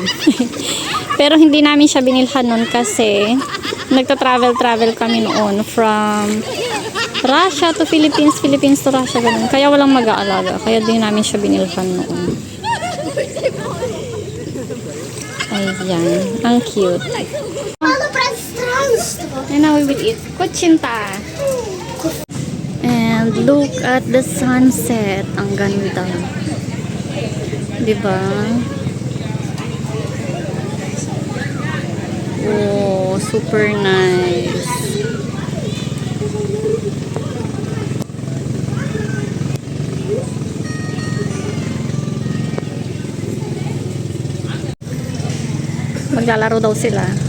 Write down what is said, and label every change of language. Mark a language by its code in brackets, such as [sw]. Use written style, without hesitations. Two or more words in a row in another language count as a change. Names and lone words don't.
[tl] Pero hindi namin siya binilhan noon kasi nagta-travel kami noon [en] from Russia to Philippines, Philippines to Russia, [tl] ganun. Kaya walang mag-aalaga. Kaya din namin siya binilhan noon. Ayan. Ang cute. [ru] Мало пространства. [en] And now we will eat kuchinta. And look at the sunset. [tl] Ang ganda. [en] Diba? Oh, super nice. [tl] Maglalaro daw sila.